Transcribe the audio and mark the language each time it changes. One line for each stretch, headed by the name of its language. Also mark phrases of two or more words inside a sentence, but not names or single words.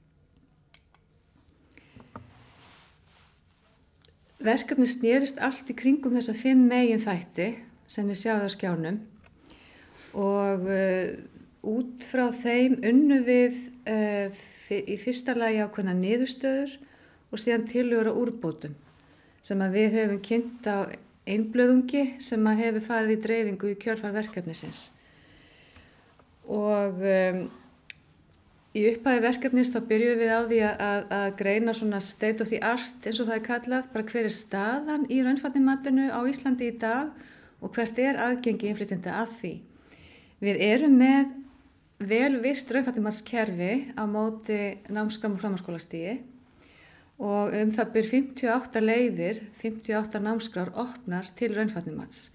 Icelandic: Verkefnið snerist allt í kringum þessa 5 meginþætti sem við sjáum á skjánum og út frá þeim unnum við í fyrsta lagi ákveðnar niðurstöður og síðan tillögur á úrbótum sem við höfum kynnt á einblöðungi sem hefur farið í dreifingu í kjölfar verkefnisins. Og í upphafi verkefnis þá byrjuðum við á því að greina svona
English: state of the art
Icelandic: eins og það kallað, bara hver staðan í raunfærnimatinu á Íslandi í dag og hvert aðgengi innflytjenda að því. Við erum með vel virkt raunfærnimatskerfi á móti námskrám og framhaldsskólastigi og það ber 58 leiðir, 58 námskrár opnar til raunfærnimats.